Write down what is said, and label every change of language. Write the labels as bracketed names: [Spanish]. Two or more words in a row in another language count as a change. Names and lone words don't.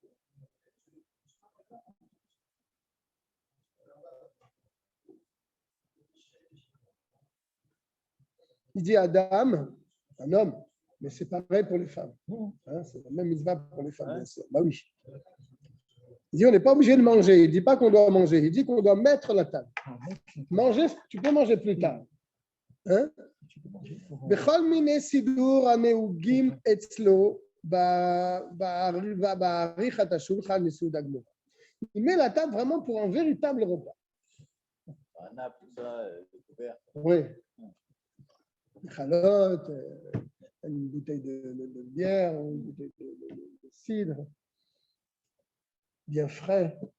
[French] Il dit Adam, un homme, mais c'est pareil pour les femmes. Hein, c'est la même mitzvah pour les femmes, bien sûr. Bah oui. Il dit on n'est pas obligé de manger. Il ne dit pas qu'on doit manger. Il dit qu'on doit mettre la table. Manger, tu peux manger plus tard. Hein? [Hebrew] בכל מיני סידור הנהוגים אצלו בעריכת השולחן לסעודה גמורה. [French] Il met la table vraiment pour un véritable repas. Un nappe, tout ça, couvert. Oui. Une chalote, une bouteille de bière, une bouteille de cidre, bien frais.